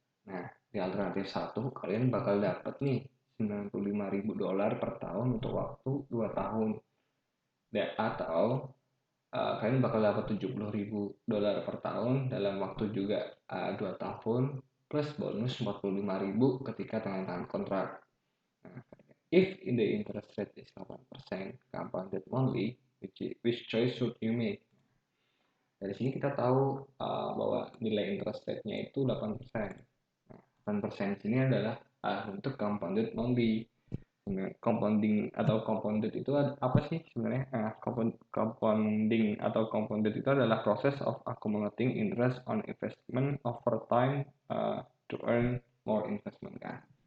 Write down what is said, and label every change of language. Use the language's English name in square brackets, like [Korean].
[Indonesian] Nah, di alternatif 1 kalian bakal dapat nih $95.000 per tahun untuk waktu 2 tahun. Atau kalian bakal dapat $70.000 per tahun dalam waktu juga 2 tahun plus bonus 45.000 ketika tanda tangan kontrak. Nah, [English] if in the interest rate is 8% compounded monthly, which choice should you make? [Indonesian] Dari sini kita tahu bahwa nilai interest rate-nya itu 8%. Nah, 8% sini adalah untuk compounded monthly. Compounding atau compounded itu apa sih sebenarnya? Compounding atau compounded itu adalah [English] process of accumulating interest on investment over time to earn more investment [Indonesian] kan.